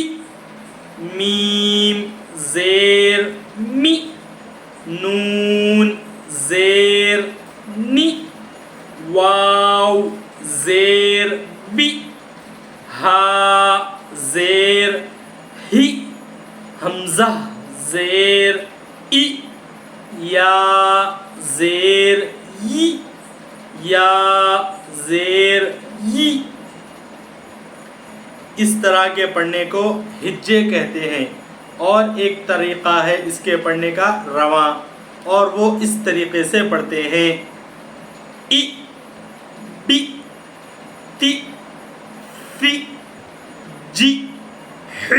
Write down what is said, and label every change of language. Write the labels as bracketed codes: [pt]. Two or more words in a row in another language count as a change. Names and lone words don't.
[ur] میم زیر می، نون زیر نی، واو زیر بی، ہا زیر ہی، حمزہ زیر ای، یا زیر یی، یا زیر یی۔ اس طرح کے پڑھنے کو ہجے کہتے ہیں، اور ایک طریقہ ہے اس کے پڑھنے کا رواں، اور وہ اس طریقے سے پڑھتے ہیں: ای، بی، تی، فی، جی، حی،